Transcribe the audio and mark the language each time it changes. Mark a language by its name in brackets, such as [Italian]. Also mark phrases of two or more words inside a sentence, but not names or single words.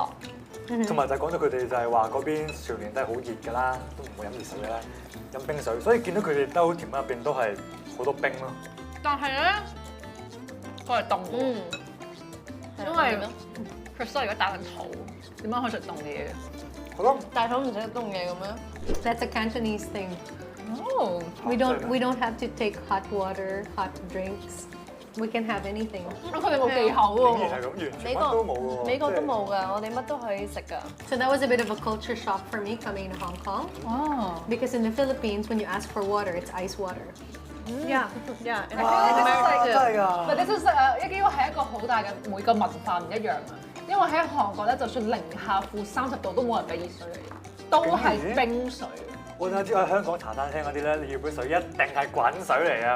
[Cantonese] 同埋就講到佢哋就係話嗰邊常年都係好熱㗎啦，都唔會飲熱水嘅啦，飲冰水，所以見到佢哋兜甜品入邊都係好多冰咯。但係咧，佢係凍嘅，因為 Crystal 而家打緊肚，點解可以食凍嘅嘢嘅？好咯，大肚唔食得凍嘢嘅咩？ [English] That's a Cantonese thing. Oh, We don't have to take hot water, hot drinks. We can have anything. [Cantonese] 佢哋冇技巧喎。竟然係咁，完全乜都冇喎。美國都冇㗎，我哋乜都可以食㗎。 [English] So that was a bit of a culture shock for me coming to Hong Kong. [Cantonese] 哦， [English] Because in the Philippines, when you ask for water, it's ice water. Yeah. [Cantonese] 哇，真係㗎！但係呢個係一個好大嘅每個文化唔一樣啊。因為喺韓國咧，就算零下-30度都冇人俾熱水嚟，都係冰水。我想知喺香港茶餐廳嗰啲咧，你要杯水一定係滾水嚟啊！